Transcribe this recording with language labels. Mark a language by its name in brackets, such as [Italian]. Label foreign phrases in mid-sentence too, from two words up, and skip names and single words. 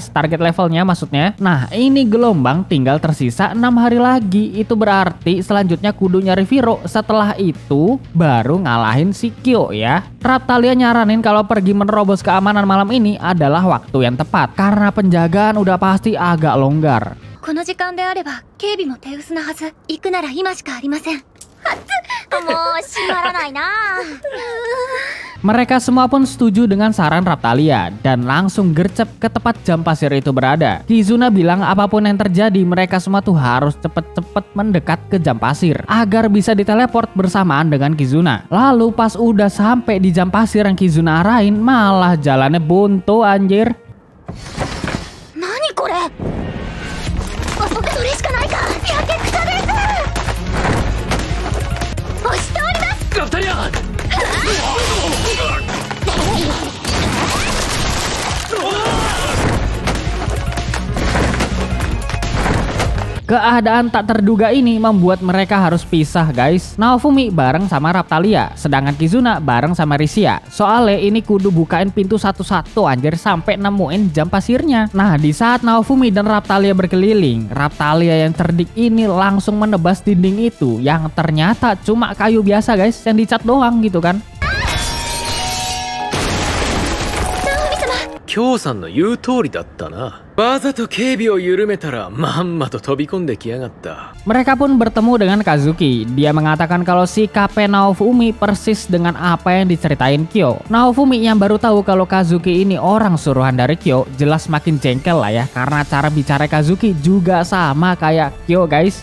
[Indonesian] Target levelnya maksudnya. Nah ini gelombang tinggal tersisa 6 hari lagi. Itu berarti selanjutnya kudu nyari Viro. Setelah itu baru ngalahin si Kyo ya. Raphtalia nyaranin kalau pergi menerobos keamanan malam ini adalah waktu yang tepat karena penjagaan udah pasti agak longgar. [Japanese] この時間であれば警備も手薄なはず。行くなら今しかありません。もう閉まらないな。 [Indonesian] Mereka semua pun setuju dengan saran Raphtalia dan langsung gercep ke tempat jam pasir itu berada. Kizuna bilang apapun yang terjadi mereka semua tuh harus cepet-cepet mendekat ke jam pasir agar bisa diteleport bersamaan dengan Kizuna. Lalu pas udah sampai di jam pasir yang Kizuna arahin malah jalannya buntu anjir. [Japanese] 何これ? それしかないか。やけくそです。押しております。ラフタリア。 [Indonesian] Keadaan tak terduga ini membuat mereka harus pisah guys. Naofumi bareng sama Raphtalia, sedangkan Kizuna bareng sama Risia. Soalnya ini kudu bukain pintu satu-satu anjir sampai nemuin jam pasirnya. Nah di saat Naofumi dan Raphtalia berkeliling, Raphtalia yang cerdik ini langsung menebas dinding itu yang ternyata cuma kayu biasa guys yang dicat doang gitu kan. [Japanese] 京さんの言う通りだったな。わざと警備を緩めたらまんまと飛び込んできやがった。 [Indonesian] Mereka pun bertemu dengan Kazuki. Dia mengatakan kalau sikapnya Naofumi persis dengan apa yang diceritain Kyo. Naofumi yang baru tahu kalau Kazuki ini orang suruhan dari Kyo jelas makin jengkel lah ya. Karena cara bicara Kazuki juga sama kayak Kyo guys.